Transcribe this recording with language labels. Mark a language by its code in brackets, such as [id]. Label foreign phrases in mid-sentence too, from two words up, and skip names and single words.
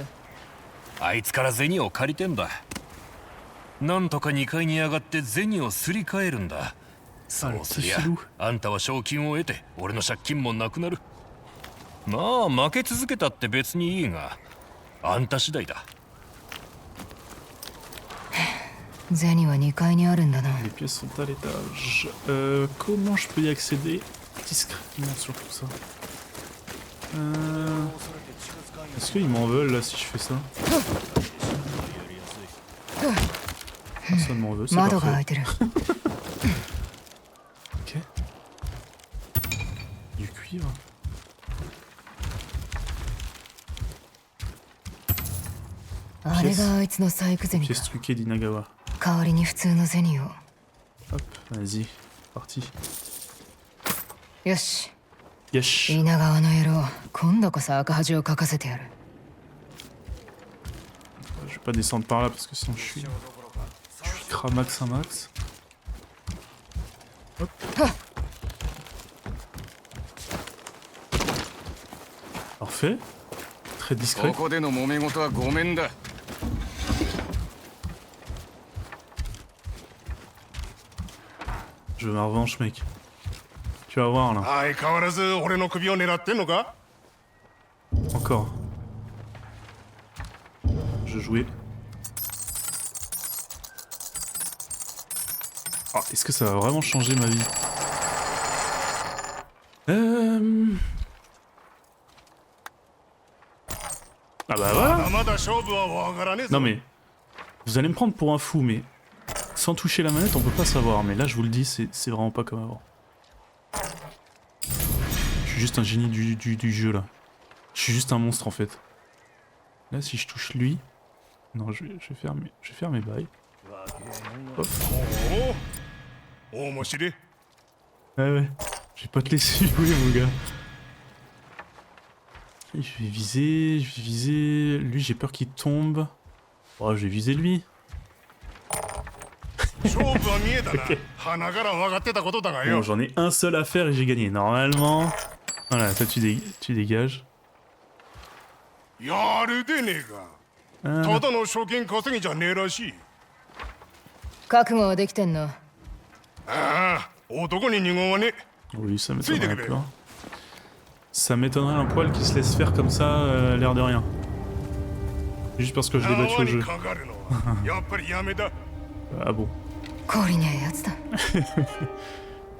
[ja] あいつから銭を借りてんだ。なんとか2階に上がって銭をすり替えるんだ。そうすりゃあんたは賞金を得て俺の借金もなくなる。まあ負け続けたって別にいいがあんた次第だ。銭は2階にあるんだな。 [fr] Les pièces sont à l'étage. Comment je peux y accéder discrètement sur tout ça? Est-ce qu'ils m'en veulent là si je fais ça? Personne m'en veut, c'est [ja] 窓が開い [fr] parfait. [ja] てる。 [fr] Ok. Du cuivre. [ja] « あれがあいつの細工銭か。 [fr] Pièce truquée d'Inagawa. [ja] 代わりに普通の銭を。 [fr] Hop, vas-y, parti. [ja] よし。 [fr] Yesh. [ja] 稲川の野郎、今度こそ赤恥をかかせてやる。 [fr] Je vais pas descendre par là parce que sinon je suis cramax un max. Hop. Parfait. Très discret. [ja] ここでの揉め事はごめんだ。 [fr] Je veux ma revanche, mec. Tu vas voir là. [ja] 相変わらず俺の首を狙ってんのか。 [fr] Encore. Je jouais. Ah, est-ce que ça va vraiment changer ma vie? Ah bah voilà. [ja] まだ勝負はわからねえぞ。 [fr] Non mais... Vous allez me prendre pour un fou, mais... Sans toucher la manette, on peut pas savoir. Mais là, je vous le dis, c'est vraiment pas comme avant. Je suis juste un génie du jeu, là. Je suis juste un monstre, en fait. Là, si je touche lui... Non, je vais faire mes bails. Hop. [ja] 面白い。 [fr] Ouais, ouais. Je vais pas te laisser jouer, mon gars. Et je vais viser... Lui, j'ai peur qu'il tombe. Oh, je vais viser lui. [ja] 勝負は見えたな。鼻から分かってたことだが [fr] Bon, [ja] よ。 [fr] j'en ai un seul à faire et j'ai gagné. Normalement... Voilà, toi, tu dégages. [ja] やるでねえか。ただの賞金稼ぎじゃねえらしい。覚悟はできてんの？ああ、男に二言はね。 [fr] Oui, ça m'étonnerait un peu. Hein. Ça m'étonnerait un poil qui se laisse faire comme ça, l'air de rien. Juste parce que je l'ai battu au jeu. [ja] かかるのはやっぱりやめだ。 [fr] Ah bon. [ja] 氷にゃやつだ。